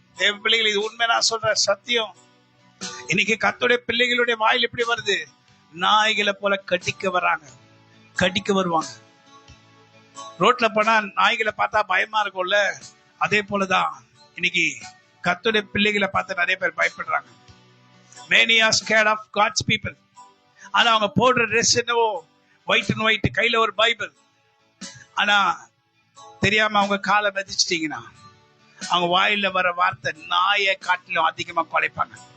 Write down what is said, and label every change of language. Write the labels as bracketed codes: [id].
[ta] தேவ பிள்ளைகள், இது உண்மை, நான் சொல்ற சத்தியம். இன்னைக்கு கர்த்தருடைய பிள்ளைகளுடைய வாயில் எப்படி வருது? நாய்களை போல கடிக்க வருவாங்க. ரோட்ல போனா நாய்களை பார்த்தா பயமா இருக்கும்ல, அதே போலதான் இன்னைக்கு கர்த்தருடைய பிள்ளைகளை பார்த்து நிறைய பேர் பயப்படுறாங்க. [en] Many are scared of God's people. [ta] ஆனா அவங்க போடுற ட்ரெஸ் என்னவோ ஒயிட் அண்ட் ஒயிட், கையில ஒரு பைபிள். ஆனா தெரியாம அவங்க காலை மிதிச்சிட்டீங்கன்னா அவங்க வாயில வர வார்த்தை நாயை காட்டிலும் அதிகமா குலைப்பாங்க.